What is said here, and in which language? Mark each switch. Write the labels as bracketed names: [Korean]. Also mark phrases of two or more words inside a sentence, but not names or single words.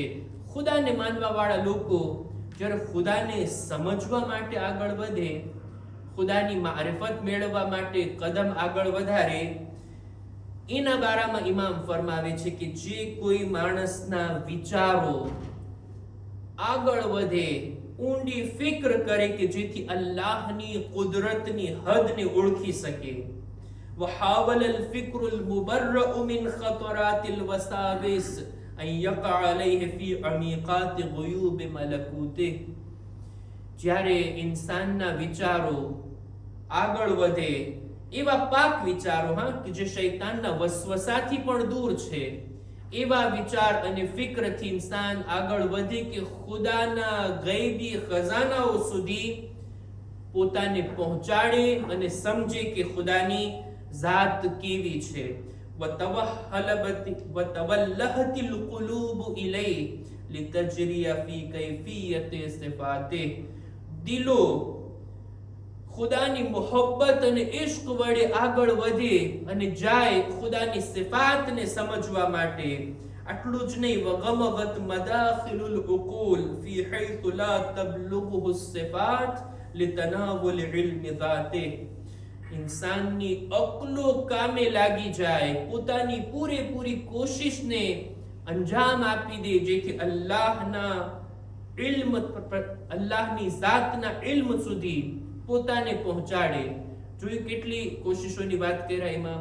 [Gujarati] ખુદાને માનવા વાળા લોકો જ્યારે ખુદાને સમજવા માટે આગળ વધે, ખુદાની મારિફત મેળવવા માટે કદમ આગળ વધારે, એના બારામાં ઇમામ ફરમાવે છે કે જે કોઈ માણસના વિચારો આગળ વધે, ઊંડી ફિક્ર કરે કે જેથી અલ્લાહની કુદરતની હદને ઓળખી શકે. [Arabic] وحاول الفكر المبرأ من خطرات الوساوس أن يقع عليه في عميقات غيوب ملكوته. [Gujarati] જ્યારે ઇન્સાનના વિચારો આગળ વધે, એવા પાક વિચારો, કે જે શૈતાનના વસવસાથી પણ દૂર છે, એવા વિચાર અને ફિક્રથી ઇન્સાન આગળ વધે કે ખુદાના ગૈબી ખજાનાઓ સુધી પોતાને પહોંચાડે અને સમજે કે ખુદાની ذات કેવી છે. [Arabic] وتولهت القلوب إليه لتجري في كيفية صفاته. [Gujarati] દિલો ખુદાની મોહબ્બત અને ઇશ્ક વડે આગળ વધે અને જાય ખુદાની સિફાતને સમજવા માટે. આટલું જ નહીં, [Arabic] وغمضت مداخل العقول في حيث لا تبلغه الصفات لتناول علم ذاته. [Gujarati] ઇન્સાનની અક્લો કામે લાગી જાય, પોતાની પૂરેપૂરી કોશિશને અંજામ આપી દે જેથી અલ્લાહના ઇલ્મ, અલ્લાહની ઝાતના ઇલ્મ સુધી પોતાને પહોંચાડે. જોયું કેટલી કોશિશોની વાત કર્યા ઇમામ.